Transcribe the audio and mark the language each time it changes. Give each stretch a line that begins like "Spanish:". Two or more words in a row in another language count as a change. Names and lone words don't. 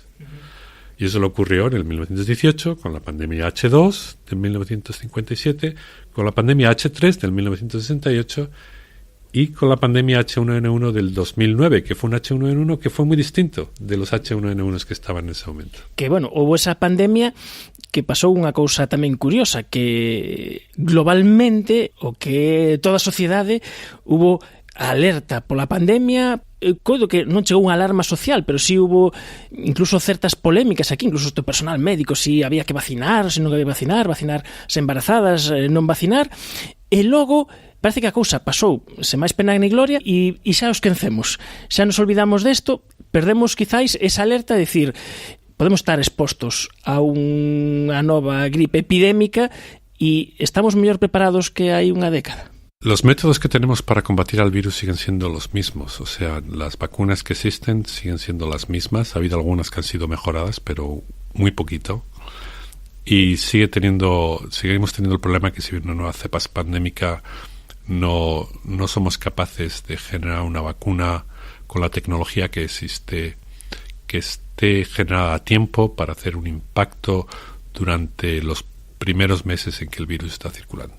Spanish: Y eso le ocurrió en el 1918 con la pandemia H2 de 1957, con la pandemia H3 del 1968 y con la pandemia H1N1 del 2009, que fue un H1N1 que fue muy distinto de los H1N1 que estaban en ese momento.
Galician: Que, bueno, houve esa pandemia que pasou unha cousa tamén curiosa, que globalmente, o que toda a sociedade hubo alerta pola pandemia. Coido que non chegou unha alarma social, pero sí hubo incluso certas polémicas aquí, incluso o personal médico, si había que vacinar, se non había que vacinar as embarazadas, non vacinar, e logo parece que a cousa pasou sen máis pena ni gloria e xa os quencemos, xa nos olvidamos desto, perdemos quizáis esa alerta de decir, podemos estar expostos a unha nova gripe epidémica e estamos mellor preparados que hai unha década.
Spanish: Los métodos que tenemos para combatir al virus siguen siendo los mismos, o sea, las vacunas que existen siguen siendo las mismas, ha habido algunas que han sido mejoradas, pero muy poquito, y seguimos teniendo el problema que si viene una nueva cepa pandémica no somos capaces de generar una vacuna con la tecnología que existe, que esté generada a tiempo para hacer un impacto durante los primeros meses en que el virus está circulando.